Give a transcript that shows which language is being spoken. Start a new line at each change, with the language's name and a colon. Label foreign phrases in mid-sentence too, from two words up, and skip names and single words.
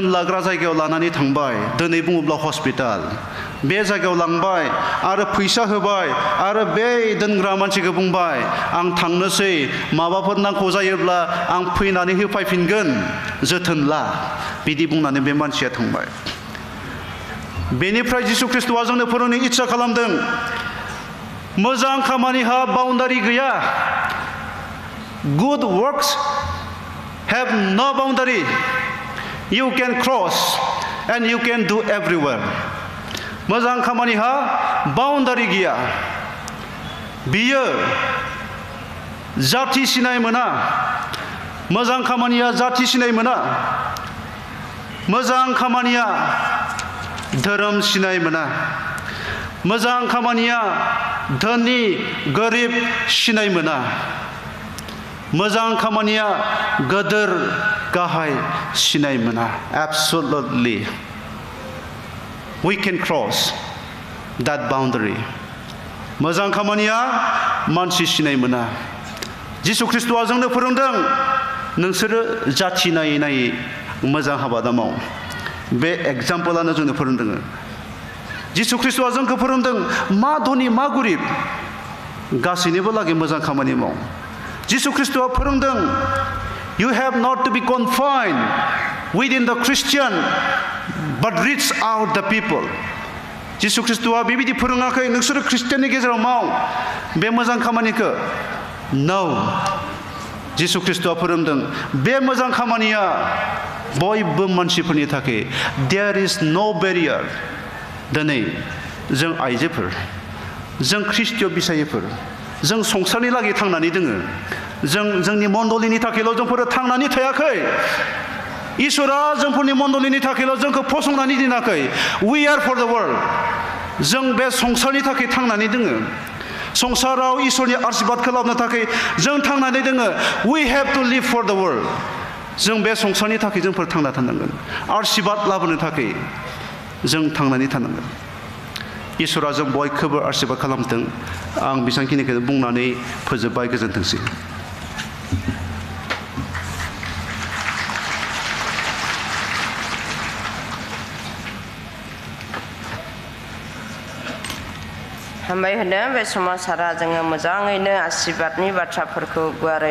Bodo: लाग्रा जायगायाव लानानै थांबाय दिनै बुङोब्ला हस्पिटाल बे जायगायाव लांबाय आरो फैसा होबाय आरो बे दोनग्रा मानसिखौ बुंबाय आं थांनोसै माबाफोर नांगौ जायोब्ला आं फैनानै होफैफिनगोन जोथोन ला बिदि बुंनानै बे मानसिया थांबाय बेनिफ्राय जिसु ख्रिस्ट'आ जोंनो फोरोंनो इच्छा खालामदों मोजां खामानिहा बाउन्डारि गैया
English: good works have no boundary you can cross and you can do everywhere
Bodo: मोजां खामानिहा बाउन्डारि गैया बियो जाथि सिनाय मोना मोजां खामानिया जाथि सिनाय मोना मोजां खामानिया धोरोम सिनाय मोना मोजां खामानिया धनी गोरिब सिनाय मोना मोजां खामानिया गोदोर गाहाय सिनाय मोना
English: absolutely we can cross that boundary
Bodo: मोजां खामानिया मानसि सिनाय मोना जिसु ख्रिस्ट'आ जोंनो फोरोंदों नोंसोरो जाथि नायै नायै मोजां हाबा दा माव बे एग्जाम्पलानो जोंनो फोरोंदों जिसु ख्रिस्ट'आ जोंखौ फोरोंदों मा धनी मा गरिब गासैनिबो लागै मोजां खामानि माव जिसु ख्रिस्ट'आ फोरोंदों
English: you have not to be confined within the Christian but reach out the people
Bodo: जिसु ख्रिस्ट'आ बेबायदि फोरोङाखै नोंसोरो ख्रिस्टियाननि गेजेराव माव बे मोजां खामानिखौ no जिसु ख्रिस्ट'आ फोरोंदों बे मोजां खामानिया बयबो मानसिफोरनि थाखाय
English: there is no barrier
Bodo: दिनै जों आइजोफोर जों ख्रिस्टिय बिसायफोर जों संसारनि लागै थांनानै दोङो जोंनि मण्डलिनि थाखायल' जोंफोर थांनानै थायाखै इसोरा जोंफोरनि मण्डलिनि थाखायल' जोंखौ फसंनानै दोनाखै we
English: are for the world
Bodo: जों बे संसारनि थाखाय थांनानै दोङो संसाराव इसोरनि आशीर्बादखौ लाबोनो थाखाय जों थांनानै दोङो
English: we have to live for the world
Bodo: जों बे संसारनि थाखाय जोंफोर थांना थानांगोन आशीर्बाद लाबोनो थाखाय जों थांनानै थानांगोन इसोरा जों बयखौबो आशीर्बाद खालामथों आं बेसांखिनिखौ बुंनानै फोजोबबाय गोजोनथोंसै हामबाय होनो बे समाव सारा जोङो मोजाङैनो आशीर्बादनि बाथ्राफोरखौ गुवारै